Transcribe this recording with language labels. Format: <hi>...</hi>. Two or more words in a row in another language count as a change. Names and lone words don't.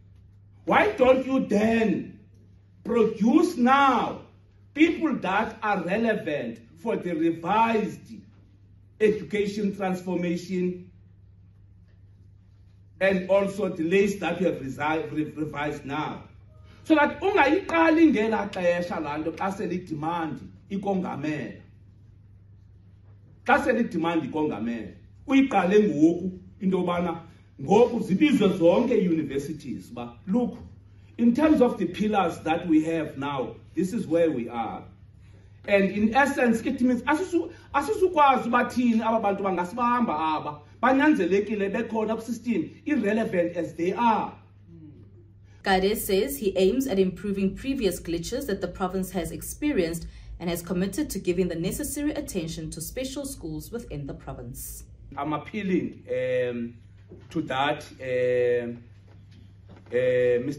<en>Why don't you then produce now people that are relevant for the revised education transformation and also the laws that we have revised now?</en> <xh>So that ungayiqali ngela xesha lanto xa selidemand ikongamela. Xa selidemand ikongamela, uyiqale ngoku into yobana ngoku zibizwe zonke universities ba</xh> <en>look, in terms of the pillars that we have now, this is where we are. And in essence, it means</en> <xh>asisukwazi bathini aba bantu bangasibamba aba banyanzelekile bekhona ku-system,</xh> <en>irrelevant as they are. Kade says he aims at improving previous glitches that the province has experienced and has committed to giving the necessary attention to special schools within the province. I'm appealing to that, Mr.</en>